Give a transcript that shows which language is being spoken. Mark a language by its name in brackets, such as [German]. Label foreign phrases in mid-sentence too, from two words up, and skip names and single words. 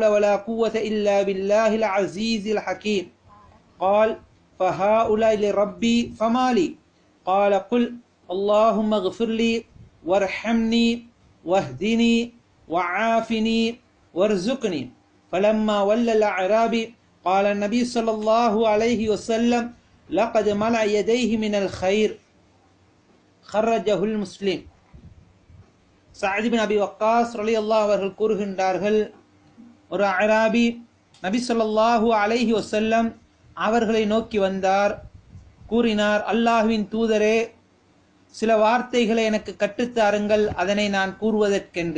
[Arabic] ولا قوة إلا بالله العزيز الحكيم قال فهؤلاء لربي فما لي قال قل اللهم اغفر لي وارحمني واهدني وعافني وارزقني فلما ولى الأعرابي قال النبي صلى الله عليه وسلم لقد ملأ يديه من الخير خرجه المسلم. [Tamil] சஅத் பின் அபி வக்காஸ் ரலியல்லாஹு அவர்கள் கூறுகின்றார்கள், ஒரு அராபி நபி [Arabic] صلى الله عليه وسلم [Tamil] அவர்களை நோக்கி வந்தார். கூறினார், அல்லாஹ்வின் தூதரே, சில வார்த்தைகளை எனக்கு கற்றுத்தாருங்கள், அதனை நான் கூறுவதற்கென்று.